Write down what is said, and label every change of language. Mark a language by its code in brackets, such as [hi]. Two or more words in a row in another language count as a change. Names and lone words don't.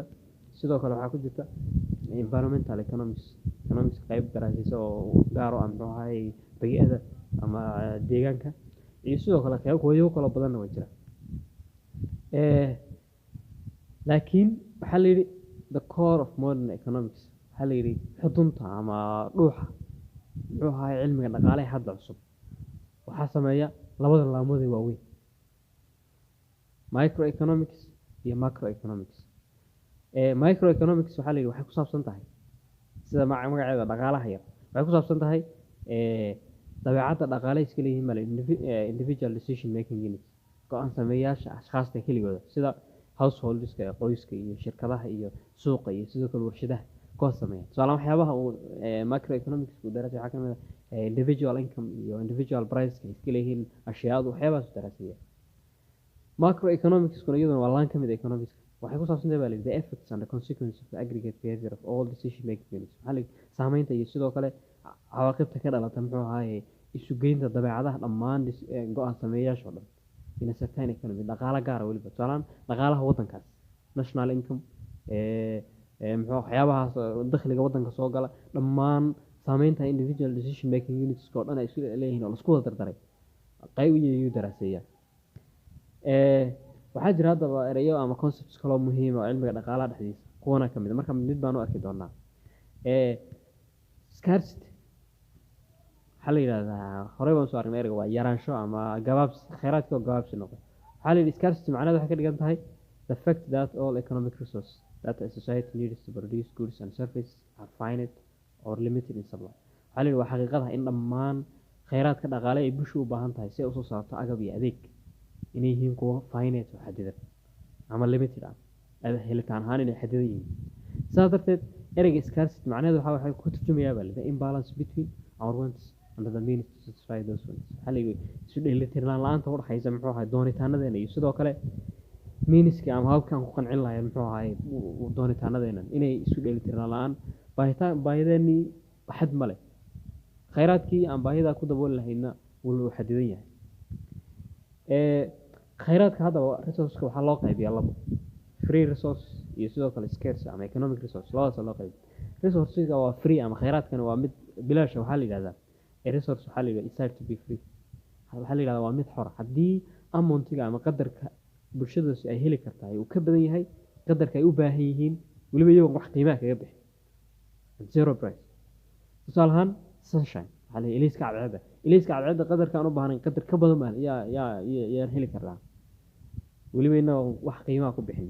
[so] Sidoo kale waxaa ku jirta [en] environmental economics [so] qayb daraasaysa oo gaar u ah muxuu ahaay bay'ada ama deegaanka iyo sidoo kale kuwo kala badanna way jiraan. Eh, laakiin waxaa la yidhi [en] the core of modern economics [so] waxaa la yidhi xudunta ama dhuuxa muxuu ahaay cilmiga dhaqaalaha hadda cusub waxaa sameeya labada laamood ee waaweyn microeconomics iyo macroeconomics. Microeconomics waxaa la yidhi waxay ku saabsan tahay sida magaceeda dhaqaalaha yar waxay ku saabsan tahay dabeecadda dhaqaale iska leeyihiin baa la yidhi [en] individual decision making units [so] go-aan sameeyaasha ashkhaasta keligooda sida householdska qoyska iyo shirkadaha iyo suuqa iyo sidoo kale warshadaha kuwaas sameeya tusaale waxyaabaha uu macroeconomics uu daraasay waxaa ka mid ah [en] individual income [so] iyo [en] individual price [so] iska leeyihiin ashyaadu waxyaabahaas daraasaya. Macroeconomics kuna iyaduna waa laan ka mid ah economics waxay ku saabsan tahay baa la yidhi [en] the effects and the consequences of the aggregate behavior of all decision making units [so] waxaa la yidhi saameynta iyo sidoo kale cawaaqibta ka dhalata muxuu ahaaye isu geynta dabeecadaha dhammaan go-aan sameeyaasha oo dhan [en] in a certain economy [so] dhaqaale gaara weliba tusaalaan dhaqaalaha waddankaas [en] national income [so] muxuu waxyaabahaas dakhliga waddanka soo gala dhammaan saameynta [en] individual decision making units [so] oo dhan ay isu leeyihiin oo lasku wada dardaray qayb iyuu daraaseeyaa. waxaa jira haddaba erayo ama concepts kaloo muhiim ah oo cilmiga dhaqaalaha dhexdiisa kuwana ka mid marka mid baan u arki doonaa. Scarcity waxaa la yidhahdaa horey baan soo aragnay ereyga waa yaraansho ama gabaabsi kheyraadka oo gabaabsi noqo waxaa la yidhi scarcity macnaheedu waxay ka dhigan tahay [en] the fact that all economic resources that a society needs to produce goods and services are finite or limited in supply [so] waxaa la yidhi waa xaqiiqada in dhammaan kheyraadka dhaqaale ay bulshu u baahan tahay si ay usoo saarto agab iyo adeeg inay yihiin kuwo finite oo xadidan ama limited ah helitaan ahaan inay xadidan yihiin sidaas darteed ereyga scarcity macnaheedu waxay ku turjumayaa baa [en] the imbalance between our wants and the means to satisfy those wants [so] waxaa la yidhi isu dheelitirnaan la-aanta u dhaxaysa muxuu ahay doonitaanadeena iyo sidoo kale meaniska ama hababkaan ku qancin lahayn muxuu ahay doonitaanadeena inay isu dheelitirnaan la-aan baahideenii xad ma leh kheyraadkii aan baahidaa ku dabooli lahaydna wuu xadidan yahay. kheyraadka haddaba resourceka waxaa loo qaybiyaa labo [en] free resource [so] iyo sidoo kale scarce ama [en] economic resource [so] labadaas loo qaybiya. resourcega waa free ama kheyraadkana waa mid bilaasha waxaa la yidhahdaa resource waxaa la yidhahdaa [en] decide to be free [so] waxaa la yidhahdaa waa mid xora haddii amountiga ama qadarka bulshadaasi ay heli kartaa uu ka badan yahay qadarka ay u baahan yihiin weliba iyagoon wax qiimaha kaga bixin [en] zero price. [so] tusaale ahaan sunshine waxaa la yidhi ilayska cadceedda qadarka aan u baahnayn qadar ka badan baan yaan heli karnaa weliba inagoo wax qiimaha ku bixin.